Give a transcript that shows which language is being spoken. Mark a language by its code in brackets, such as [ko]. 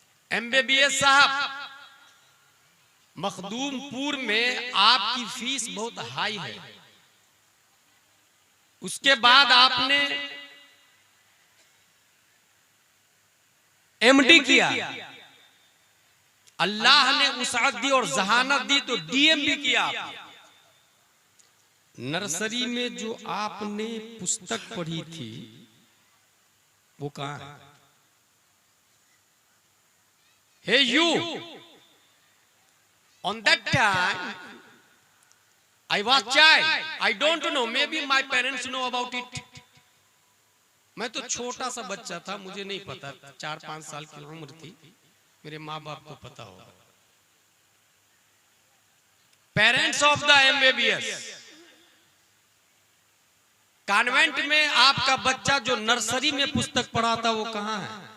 [hi] MBBS साहब, मखदूमपुर में आपकी फीस बहुत हाई है, उसके बाद आपने MD किया, अल्लाह ने उसाअत दी और जहानत दी तो DM भी किया। नर्सरी में जो आपने पुस्तक पढ़ी थी वो कहां है? [en] Hey you, on that time I was child, I don't know, maybe my parents know about it. [hi] मैं तो छोटा सा बच्चा था, मुझे नहीं पता, 4-5 साल की उम्र थी, मेरे माँ बाप को पता होगा। [en] parents of the MBBS, [hi] convent में आपका बच्चा जो नर्सरी में पुस्तक पढ़ा था वो कहां है?